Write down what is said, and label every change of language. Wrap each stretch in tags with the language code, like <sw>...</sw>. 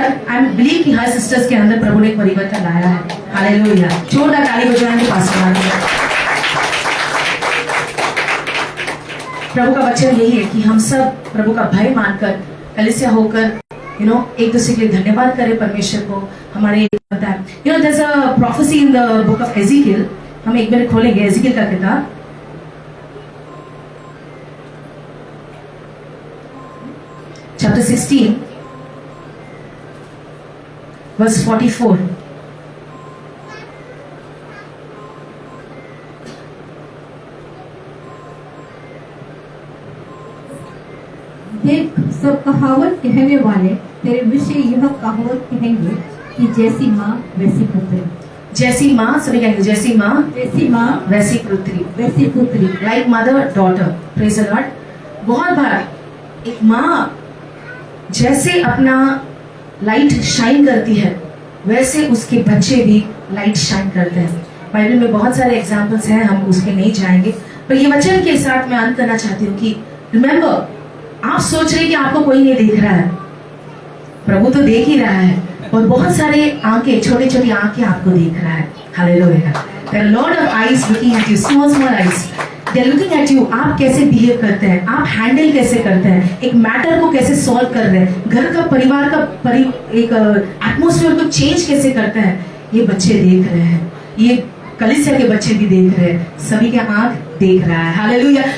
<en>I believe</en> <hi>कि हर sisters के अंदर प्रभु ने परिवर्तन लाया है। हालेलुया। जोरदार ताली बजाएंगे पास्टर। प्रभु का वचन यही है कि हम सब प्रभु का भय मानकर कलीसिया होकर एक दूसरे के लिए धन्यवाद करें परमेश्वर को।</hi> <en>हमारे there's a prophecy in the book of Ezekiel।</en> <hi>हम एक बार खोलेंगे एजिकियल का किताब, chapter 16 verse 44। देख, सब कहावत कहने वाले तेरे विषय यह कहावत कहेंगे कि जैसी माँ वैसी पुत्री। जैसी माँ, सभी कहेंगे जैसी माँ वैसी पुत्री।</hi> <en>Like mother daughter. Praise the Lord.</en> <hi>बहुत बार एक माँ जैसे अपना लाइट शाइन करती है वैसे उसके बच्चे भी लाइट शाइन करते हैं। बाइबल में बहुत सारे एग्जाम्पल्स हैं, हम उसके नहीं जाएंगे, पर ये वचन के साथ मैं अंत करना चाहती हूँ कि रिमेम्बर, आप सोच रहे कि आपको कोई नहीं देख रहा है, प्रभु तो देख ही रहा है, और बहुत सारे आंखें, छोटी छोटी आंखें आपको देख रहा है। Hallelujah.</hi> <en>There are a lot of eyes looking at you, small eyes. They are looking at you।</en> <hi>आप कैसे बिहेव करते हैं, आप हैंडल कैसे करते हैं, एक मैटर को कैसे सॉल्व कर रहे हैं, घर का परिवार का एक एटमोस्फेयर को चेंज कैसे करते हैं, ये बच्चे देख रहे हैं, ये कलीसिया के बच्चे भी देख रहे हैं, सभी के आंख देख रहा है। हालेलुया।</hi>